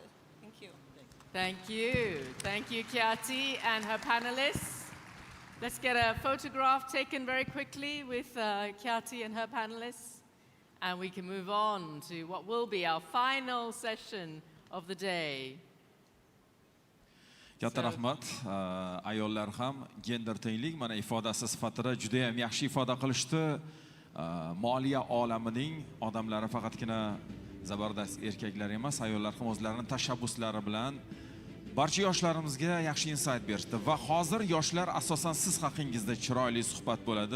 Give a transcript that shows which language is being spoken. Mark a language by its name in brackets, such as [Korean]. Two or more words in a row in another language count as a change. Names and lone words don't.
[English] Thank you. Thank you, Kyati and her panelists. Let's get a photograph taken very quickly with Kyati and her panelists. And we can move on to what will be our final session of the day. [Uzbek] Katta rahmat. Ayollar ham gender tenglik mana ifodasi sifatida juda ham yaxshi ifoda qilishdi. Moliya olamining odamlari faqatgina zabardast erkaklar emas, ayollar ham o'zlarining tashabbuslari bilan barcha yoshlarimizga yaxshi insight berdi va hozir yoshlar asosan siz haqingizda chiroyli suhbat bo'ladi.